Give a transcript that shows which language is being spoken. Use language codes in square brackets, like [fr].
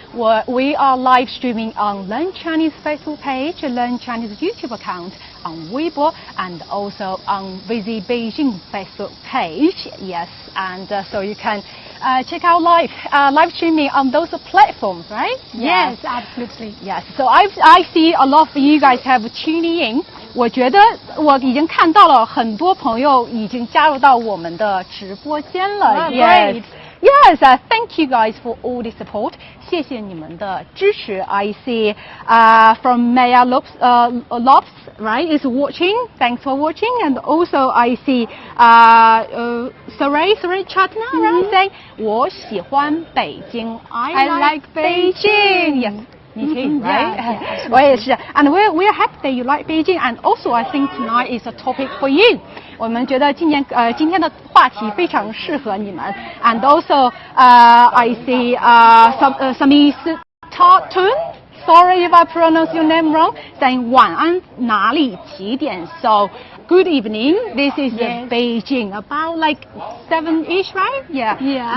[en] We are live streaming on Learn Chinese Facebook page, Learn Chinese YouTube account, on Weibo, and also on Visit Beijing Facebook page. Yes, and so you can check out live streaming on those platforms, right? Yes, absolutely. Yes. So I see a lot of you guys have tuning in. [zh] 我觉得我已经看到了很多朋友已经加入到我们的直播间了。 [en] Great. Yes, thank you guys for all the support. [zh] 谢谢你们的支持。 [en] I see from Maya Lopes, right, is watching. Thanks for watching. And also I see Saray Chatna, right, saying [zh] 我喜欢北京. [en] I like Beijing. Yes. Me too, right? Yeah. [zh] 我也是 [en] And we're happy that you like Beijing. And also I think tonight is a topic for you. [zh] 我们觉得今天的话题非常适合你们。 [en] And also I see Sami Tartun. Sorry if I pronounce your name wrong. Saying [zh] 晚安哪里几点 [en] So good evening. This is Beijing. About like 7ish, right? Yeah.